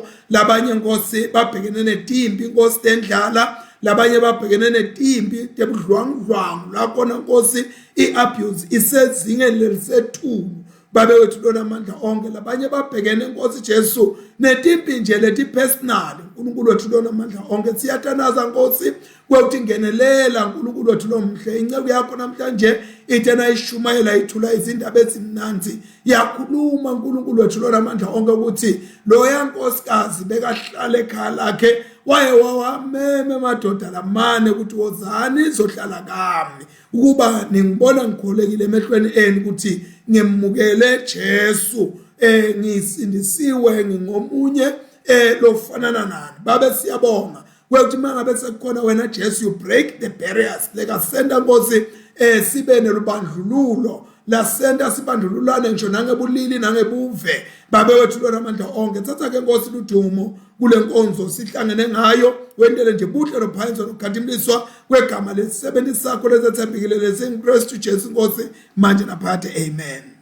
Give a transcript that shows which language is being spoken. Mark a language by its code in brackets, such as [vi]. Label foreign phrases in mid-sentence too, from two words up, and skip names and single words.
[ss] Labanye Nkosi babhekene netimbi Nkosi tendlala, labanye babhekene netimbi tebudlwangudlwangu la khona Nkosi iabuse isezingeni lelisethu. Babe wethu lona amandla onke labanye babhekene Nkosi Jesu netimbi nje leti personal. uNkulunkulu wethu lona amandla onke siyathanaza Nkosi kwekuthi ngenelela uNkulunkulu wethu lomhle. Inceke yakho namhlanje ithena ishumayela ithula izindaba ezimnanzi yakhuluma uNkulunkulu wethu lona amandla onke ukuthi lo yankosikazi bekahlala ekhaya lakhe waye wawameme madoda lamane ukuthi wozani zohlala kami ukuba ningibona ngikholekile emehlweni eni ukuthi ngimukele Jesu ngisindisiwe ngingomunye lofanana nani. Babe siyabonga kwekuthi mangabe sekukhona wena Jesu [en] you break the barriers [ss] leka senda Nkosi sibe nelubandlululo la senda sibandlululane ngisho nangebulili nangebuve. Babe wethu lona amandla onke thatha ke Nkosi ludumo kule nkonzo sihlangene ngayo wendele nje buhle lophansi lokukhathimliswa kwegama lesisebenzisa sakho lezethembekile lesinKristu Jesu Nkosi manje naphakade, amen.